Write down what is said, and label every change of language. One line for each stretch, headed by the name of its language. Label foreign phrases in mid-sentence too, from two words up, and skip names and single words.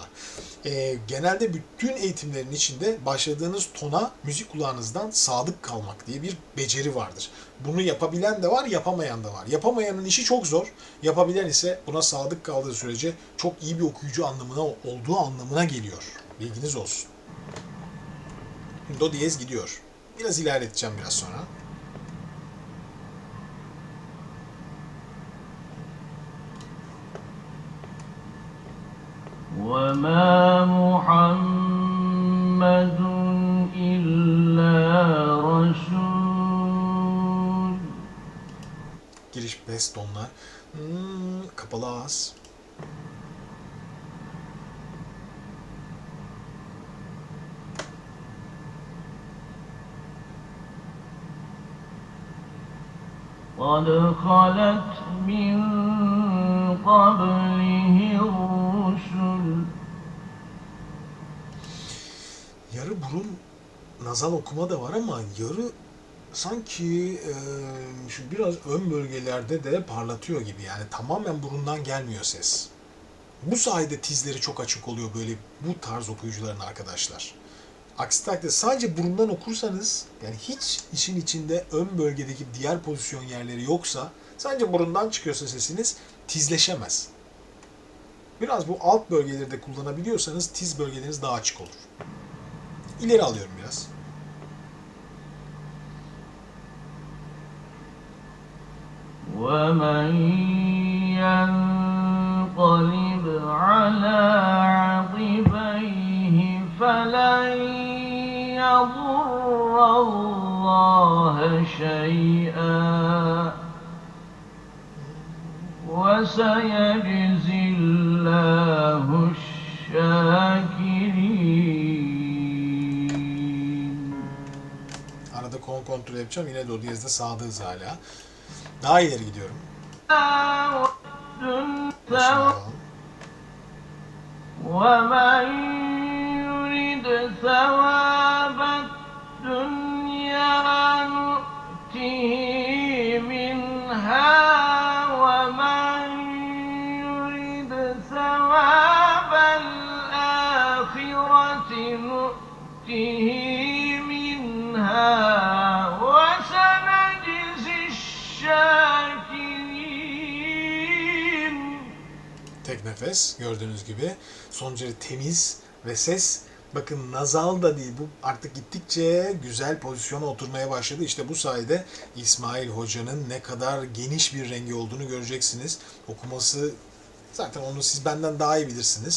Turkish: Genelde bütün eğitimlerin içinde başladığınız tona müzik kulağınızdan sadık kalmak diye bir beceri vardır. Bunu yapabilen de var, yapamayan da var. Yapamayanın işi çok zor. Yapabilen ise buna sadık kaldığı sürece çok iyi bir okuyucu olduğu anlamına geliyor. Bilginiz olsun. Do diyez gidiyor. Biraz ilerleteceğim biraz sonra.
Arabic: وَمَا مُحَمَّدٌ إِلَّا رَسُولٌ.
Turkish: Giriş best tonlar. Kapalı ağız.
Arabic: قَدْ خَلَتْ مِنْ قَبْلِهِ الرُّسُلُ.
Turkish: Yarı burun nazal okuma da var ama yarı sanki şu biraz ön bölgelerde de parlatıyor gibi. Yani tamamen burundan gelmiyor ses. Bu sayede tizleri çok açık oluyor böyle bu tarz okuyucuların arkadaşlar. Aksi takdirde sadece burundan okursanız yani hiç işin içinde ön bölgedeki diğer pozisyon yerleri yoksa sadece burundan çıkıyorsa sesiniz tizleşemez. Biraz bu alt bölgeleri de kullanabiliyorsanız tiz bölgeleriniz daha açık olur. İleri alıyorum biraz.
Arabic: وَمَنْ يَنْقَلِبْ عَلَى عَقِبَيْهِ فَلَنْ يَضُرَّ اللّٰهَ شَيْئًا وَسَيَجْزِي اللّٰهُ الشَّاكِرِينَ.
Turkish: Arada kontrol yapacağım. Yine do diyezde sağdığız hala. Daha ileri gidiyorum. Başını alalım.
Arabic: وَمَنْ يُرِدْ ثَوَابَ الدُّنْيَا نُؤْتِهِ مِنْهَا وَمَنْ يُرِدْ ثَوَابَ الْآخِرَةِ نُؤْتِهِ مِنْهَا وَسَنَجْزِي الشَّاكِرِينَ.
Turkish: Tek nefes gördüğünüz gibi. Sonuçları temiz ve ses bakın nazal da değil. Bu artık gittikçe güzel pozisyona oturmaya başladı. İşte bu sayede İsmail Hoca'nın ne kadar geniş bir rengi olduğunu göreceksiniz. Okuması zaten onu siz benden daha iyi bilirsiniz.